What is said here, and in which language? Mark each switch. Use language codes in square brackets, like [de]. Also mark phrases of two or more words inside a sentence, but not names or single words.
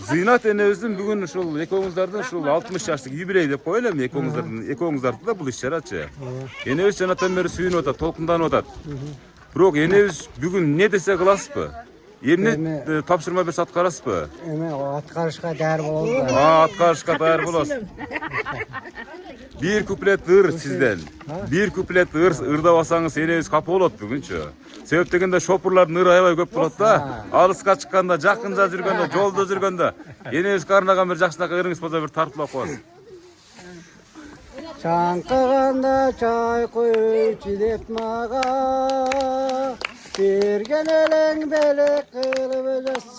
[ky] Зыйнат энебиздин бүгүн ушул экөөңүздөрдүн ушул 60 жаштык юбилей деп коелу эми экөөңүздөрдү да бул иш-чарачы. Энебиз жанатан бери сүйүнүп атат, толкунданып атат. Бирок энебиз бүгүн не десе кыласызбы? Эмне тапшырма берсе аткарасызбы? Эми аткарышка даяр болобуз. Аткарышка даяр болосуз. Bir kuplet ыр сизден. Bir kuplet ырдабасаңыз энебиз капа болот бүгүнчү. Себеп дегенде шопурлардын ыры аябай көп болот да. Алыска чыкканда, жакында жүргөндө, жолдо жүргөндө энебиз карынаган бир жакшынакай ырыңыз болсо бир тартуулап коебуз. Чаңкыганда чай куйчу деп мага берген элең белек кылып өзө